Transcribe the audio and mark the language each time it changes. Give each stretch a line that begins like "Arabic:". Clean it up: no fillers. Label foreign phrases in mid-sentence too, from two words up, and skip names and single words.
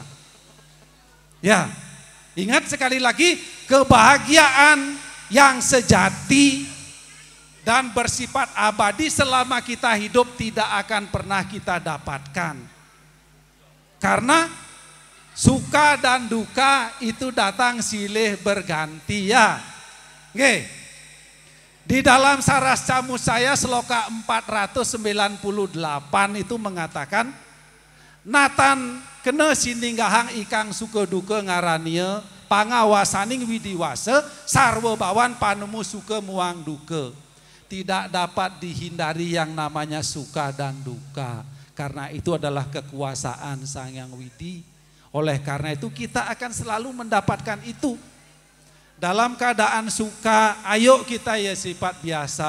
Indonesian: Ya, ingat sekali lagi kebahagiaan yang sejati dan bersifat abadi selama kita hidup tidak akan pernah kita dapatkan. Karena suka dan duka itu datang silih berganti ya. Oke. Di dalam Saras Camus saya seloka 498 itu mengatakan,
Kawi: Natan kena sininggahang ikang suka duka ngarania, pangawasaning widiwasa, sarwa bawan panemu suka muang duka.
Indonesian: Tidak dapat dihindari yang namanya suka dan duka. Karena itu adalah kekuasaan Sang Yang Widi. Oleh karena itu kita akan selalu mendapatkan itu. Dalam keadaan suka, ayo kita ya sifat biasa.